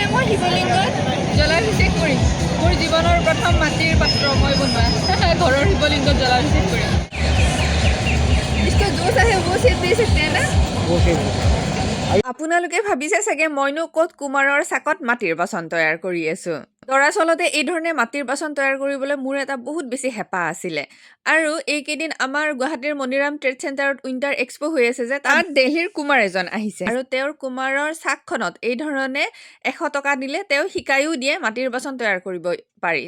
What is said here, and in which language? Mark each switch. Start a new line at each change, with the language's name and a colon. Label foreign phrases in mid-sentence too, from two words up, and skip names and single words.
Assamese: শিৱলিংগত জলাভিষেক কৰিম। মোৰ জীৱনৰ প্ৰথম মাটিৰ পাত্ৰ মই বনোৱা ঘৰৰ শিৱলিংগত জলাভিষেক কৰিম।
Hindi: इसको जो चाहे वो चीज दे सकते हैं ना।
Assamese: আপোনালোকে ভাবিছে চাগে মইনো ক'ত কুমাৰৰ চাকত মাটিৰ বাচন তৈয়াৰ কৰি আছো। দৰাচলতে এই ধৰণে মাটিৰ বাচন তৈয়াৰ কৰিবলৈ মোৰ এটা বহুত বেছি হেঁপাহ আছিলে। আৰু এইকেইদিন আমাৰ গুৱাহাটীৰ মণিৰাম ট্ৰেড চেণ্টাৰত উইণ্টাৰ এক্সপ' হৈ আছে যে তাত দিল্লীৰ কুমাৰ এজন আহিছে আৰু তেওঁৰ কুমাৰৰ চাকখনত এই ধৰণে 100 টকা দিলে তেওঁ শিকায়ো দিয়ে মাটিৰ বাচন তৈয়াৰ কৰিব পাৰি।